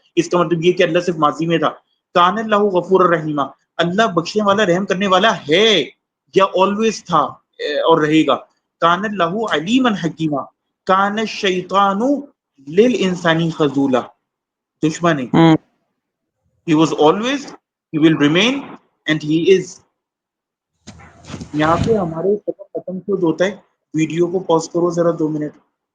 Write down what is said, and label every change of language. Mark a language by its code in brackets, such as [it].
[ur] اس کا مطلب یہ کہ اللہ صرف ماضی میں تھا. [ar] کان اللہ غفور الرحیمہ، [ur] اللہ بخشنے والا رحم کرنے والا ہے، یا آلویز تھا اور رہے گا. [ar] کان اللہ علیما حکیمہ، کان الشیطان للانسان خذولا. [ur] دشمن ہے. [en] He was always, he will remain, and he is. [ur] یہاں پہ ہمارے ختم کیوں ہوتا ہے. ویڈیو کو پاز کرو ذرا 2 منٹ.